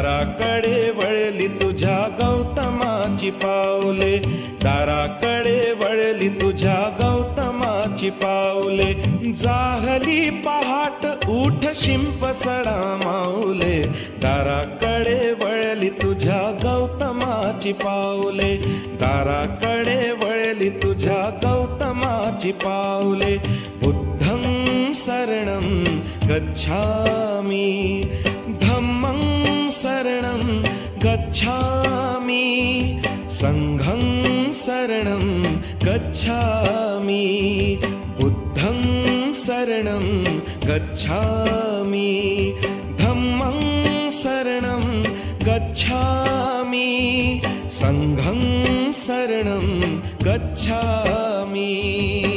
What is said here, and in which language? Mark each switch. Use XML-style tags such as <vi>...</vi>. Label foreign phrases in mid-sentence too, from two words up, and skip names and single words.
<mr>दाराकडे वळली तुझ्या गौतमाची पावले, दाराकडे वळली वळली तुझ्या गौतमाची पाऊले. जाहली पहाट उठ शिंप सडा माऊले, दाराकडे वळली तुझ्या गौतमाची पाऊले. दाराकडे वळली तुझ्या गौतमाची पाऊले.</mr> <pi>बुद्धं शरणं गच्छामि, धम्मं शरणं गच्छामि, संघं शरणं गच्छामि, बुद्धं शरणं गच्छामि, धम्मं शरणं गच्छामि, संघं शरणं गच्छामि.</pi>